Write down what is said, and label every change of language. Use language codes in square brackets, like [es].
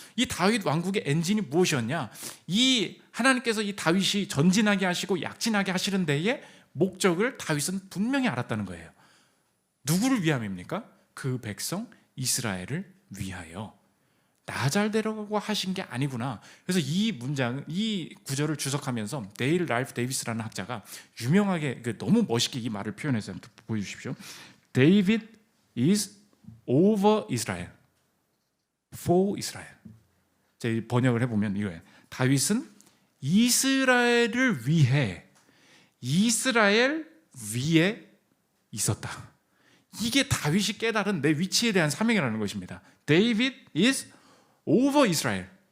[ko] 이 다윗 왕국의 엔진이 무엇이었냐? 이 하나님께서 이 다윗이 전진하게 하시고 약진하게 하시는 데에 목적을 다윗은 분명히 알았다는 거예요. 누구를 위함입니까? 그 백성 이스라엘을 위하여. 나 잘 되려고 하신 게 아니구나. 그래서 이 문장, 이 구절을 주석하면서 데일 랄프 데이비스라는 학자가 유명하게 너무 멋있게 이 말을 표현했어요. 보여주십시오. [en] David is over Israel, for Israel. [ko] 제 번역을 해보면 이거예요. 다윗은 이스라엘을 위해, 이스라엘 위에 있었다. 이게 다윗이 깨달은 내 위치에 대한 사명이라는 것입니다. [en] David is over Israel.